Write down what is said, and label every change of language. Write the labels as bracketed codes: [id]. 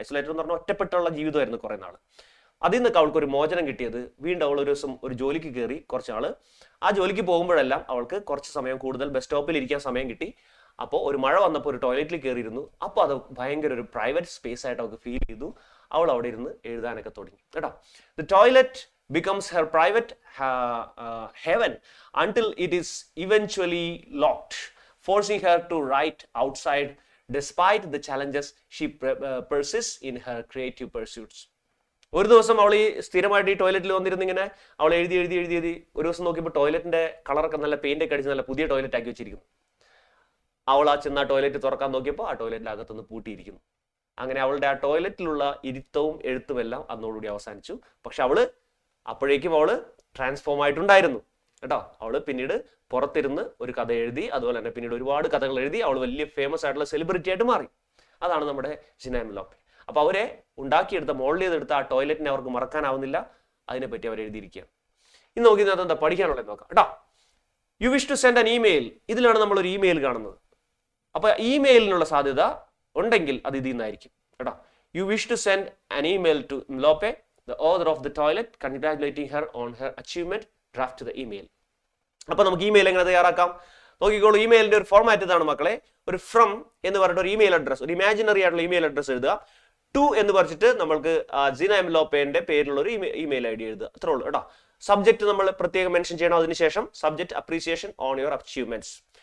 [ml] Isolated എന്ന് പറഞ്ഞാൽ ഒറ്റപ്പെട്ടുള്ള ജീവിതമായിരുന്നു കുറേ നാൾ. അതിൽ നിന്നൊക്കെ അവൾക്ക് ഒരു മോചനം കിട്ടിയത് വീണ്ടും അവൾ ഒരു ദിവസം ഒരു ജോലിക്ക് കയറി. കുറച്ച് നാൾ ആ ജോലിക്ക് പോകുമ്പോഴെല്ലാം അവൾക്ക് കുറച്ച് സമയം കൂടുതൽ ബസ് സ്റ്റോപ്പിൽ ഇരിക്കാൻ സമയം കിട്ടി. അപ്പോൾ ഒരു മഴ വന്നപ്പോൾ ഒരു ടോയ്ലറ്റിൽ കയറിയിരുന്നു. അപ്പോൾ അത് ഭയങ്കര ഒരു പ്രൈവറ്റ് സ്പേസ് ആയിട്ട് അവൾക്ക് ഫീൽ ചെയ്തു. അവൾ അവിടെ ഇരുന്ന് എഴുതാനൊക്കെ തുടങ്ങി കേട്ടോ. [en] The toilet becomes her private heaven until it is eventually locked, forcing her to write outside despite the challenges she persists in her creative pursuits. [ml] ഒരു ദിവസം അവൾ ഈ സ്ഥിരമായിട്ട് ഈ ടോയ്ലറ്റിൽ വന്നിരുന്ന് ഇങ്ങനെ അവൾ എഴുതി ഒരു ദിവസം നോക്കിയപ്പോൾ ടോയ്ലറ്റിന്റെ കളറൊക്കെ നല്ല പെയിന്റ് അടിച്ച് നല്ല പുതിയ ടോയ്ലറ്റ് ആക്കി വെച്ചിരിക്കുന്നു. അവൾ ആ ചെന്ന ടോയ്ലറ്റ് തുറക്കാൻ നോക്കിയപ്പോൾ ആ ടോയ്ലറ്റിന്റെ അകത്തുനിന്ന് പൂട്ടിയിരിക്കുന്നു. അങ്ങനെ അവളുടെ ആ ടോയ്ലറ്റിലുള്ള ഇരുത്തവും എഴുത്തും എല്ലാം അന്നോടുകൂടി അവസാനിച്ചു. പക്ഷെ അപ്പോഴേക്കും അവള് ട്രാൻസ്ഫോം ആയിട്ടുണ്ടായിരുന്നു കേട്ടോ. അവള് പിന്നീട് പുറത്തിരുന്ന് ഒരു കഥ എഴുതി, അതുപോലെ തന്നെ പിന്നീട് ഒരുപാട് കഥകൾ എഴുതി. അവൾ വലിയ ഫേമസ് ആയിട്ടുള്ള സെലിബ്രിറ്റി ആയിട്ട് മാറി. അതാണ് നമ്മുടെ സിന എംലോപ്പെ. അപ്പൊ അവരെ ഉണ്ടാക്കിയെടുത്ത, മോൾഡ് ചെയ്തെടുത്ത ആ ടോയ്ലറ്റിനെ അവർക്ക് മറക്കാനാവുന്നില്ല. അതിനെപ്പറ്റി അവർ എഴുതിയിരിക്കുകയാണ്. ഇന്ന് നോക്കി എന്താ പഠിക്കാനുള്ളത് നോക്കാം കേട്ടോ. [en] You wish to send an email. [ml] ഇതിലാണ് നമ്മൾ ഒരു ഇമെയിൽ കാണുന്നത്. അപ്പൊ ഇമെയിലിനുള്ള സാധ്യത ഉണ്ടെങ്കിൽ അത് ഇതിൽ നിന്നായിരിക്കും കേട്ടോ. [en] You wish to send an email to എംലോപ്പെ, the author of the toilet, congratulating her on her achievement. Draft the email. [ml] അപ്പൊ നമുക്ക് ഇമെയിൽ എങ്ങനെ തയ്യാറാക്കാം നോക്കിക്കോളൂ. ഇമെയിലിന്റെ ഒരു ഫോർമാറ്റ് ഇതാണ് മക്കളെ. ഒരു ഫ്രം എന്ന് പറഞ്ഞിട്ട് ഒരു ഇമെയിൽ അഡ്രസ്, ഒരു ഇമാജിനറി ആയിട്ടുള്ള ഇമെയിൽ അഡ്രസ് എഴുതുക. ടു എന്ന് പറഞ്ഞിട്ട് നമ്മൾക്ക് സിന എംലോപ്പേന്റെ പേരിലുള്ള ഒരു ഇമെയിൽ ഐ ഡി എഴുതുക. അത്രേ ഉള്ളൂ കേട്ടോ. സബ്ജക്ട് നമ്മൾ പ്രത്യേകം മെൻഷൻ ചെയ്യണം. അതിനുശേഷം subject appreciation on your achievements.